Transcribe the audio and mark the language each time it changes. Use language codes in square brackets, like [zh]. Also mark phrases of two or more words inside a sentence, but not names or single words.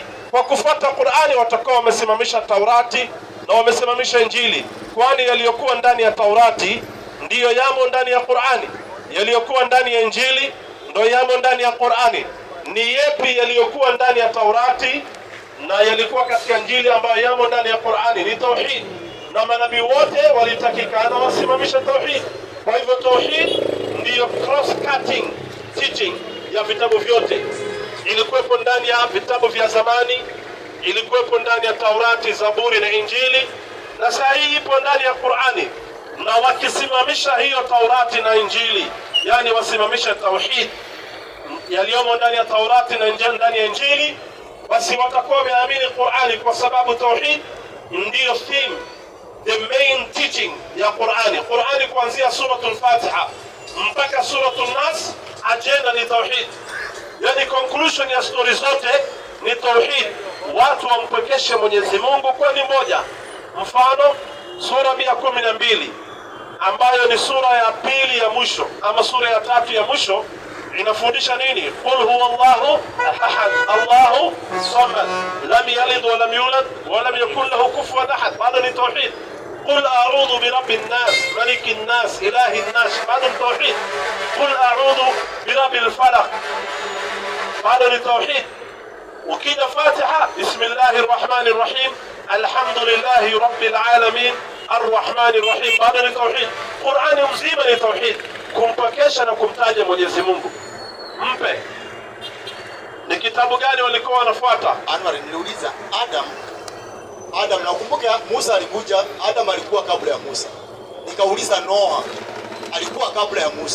[sw] Kwa kufuata Qur'ani watakuwa wamesimamisha Taurati na wamesimamisha Injili, kwani yaliyokuwa ndani ya Taurati ndiyo yamo ndani ya Qur'ani, yaliyokuwa ndani ya Injili ndio yamo ndani ya Qur'ani. Ni yepi yaliyokuwa ndani ya Taurati na yalikuwa katika Injili ambayo yamo ndani ya Qur'ani? Ni tauhid, na manabii wote walitakikana wasimamisha tauhid. Kwa hivyo tauhid ndiyo [en] cross cutting teaching [sw] ya vitabu vyote. Ilikuwepo ndani ya vitabu vya zamani, ilikuwepo ndani ya Taurati, Zaburi na Injili, na sasa hii ipo ndani ya Qur'ani. Na wakisimamisha hiyo Taurati na Injili, yani wasimamisha tauhid yaliyomo ndani ya Taurati na ndani ya Injili, basi watakuwa wameamini Qur'ani, kwa sababu tauhid ndiyo [en] theme, the main teaching [sw] ya Qur'ani. Qur'ani kuanzia suratul Fatiha mpaka suratul Nas, agenda ni tauhid. Yani conclusion ya story zote ni tauhid. Watu wampekeshe Mwenyezi Mungu kwa ni moja. Mfano sura 112 ambayo ni sura ya pili ya mwisho ama sura ya tatu ya mwisho inafundisha nini? [ar] قل هو الله أحد، الله الصمد، لم يلد ولم يولد ولم يكن له كفوا أحد. Bado ni tauhid. قل أعوذ برب الناس ملك الناس إله الناس. هذا التوحيد. قل أعوذ برب الفلق. هذا التوحيد. وكذا فاتحة بسم الله الرحمن الرحيم الحمد لله رب العالمين الرحمن الرحيم. هذا التوحيد. قرآن مزيمة للتوحيد. [sw] kumpekesha na kumtaja Mwenyezi Mungu. Mpe. Ni kitabu gani walikuwa wanafuata? Anwar, niliuliza Adam, nakumbuka Musa alikuja, Adam alikuwa kabla ya Musa. Nikauliza Noah alikuwa kabla ya Musa.